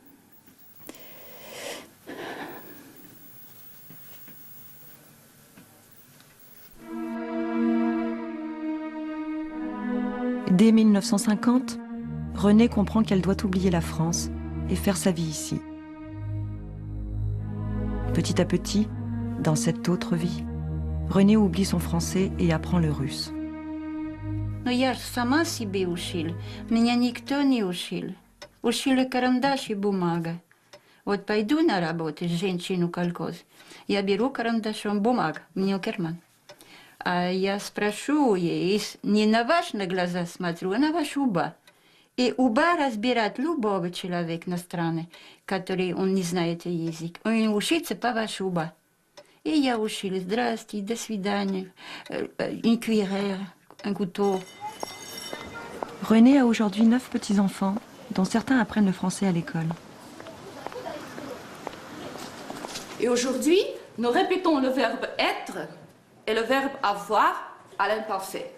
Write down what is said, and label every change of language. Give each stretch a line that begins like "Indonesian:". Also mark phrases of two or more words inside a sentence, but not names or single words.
French: Dès 1950, Renée comprend qu'elle doit oublier la France et faire sa vie ici. Petit à petit, dans cette autre vie, Renée oublie son français et apprend le russe.
Russian: Но я же сама себе учил, меня никто не учил. Учили карандаш и бумага. Вот пойду на работу, женщину колхоз, я беру карандашом бумагу, мне карман. А я спрошу ей, не на ваши глаза смотрю, а на ваш уба. И уба разбирает любого человека на стране, который он не знает язык. Он учится по ваш уба. И я учила, здрасте, до свидания,
French: une cuillère, un couteau. Renée a aujourd'hui 9 petits-enfants, dont certains apprennent le français à l'école. Et aujourd'hui, nous répétons le verbe être et le verbe avoir à l'imparfait.